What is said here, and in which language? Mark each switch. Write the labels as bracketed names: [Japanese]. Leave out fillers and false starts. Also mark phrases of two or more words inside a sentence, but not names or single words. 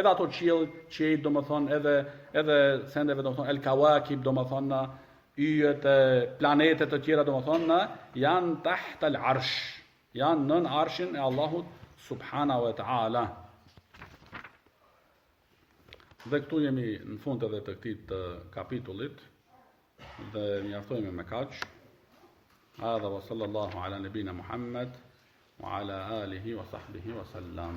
[Albanian] Edhe ato qiell domethënë edhe sendeve domethënë [Arabic] الكواكب [Albanian] domethënë yjet e planetet të tjera domethënë janë [Arabic] تحت العرش, [Albanian] janë nën arshin e Allahut [Arabic] سبحانه وتعالى. [Albanian] Dhe këtu jemi në fund edhe të këtij kapitullit dhe mjaftojmë me kaq. [Arabic] هذا وصلى الله على نبينا محمد وعلى آله وصحبه وسلم.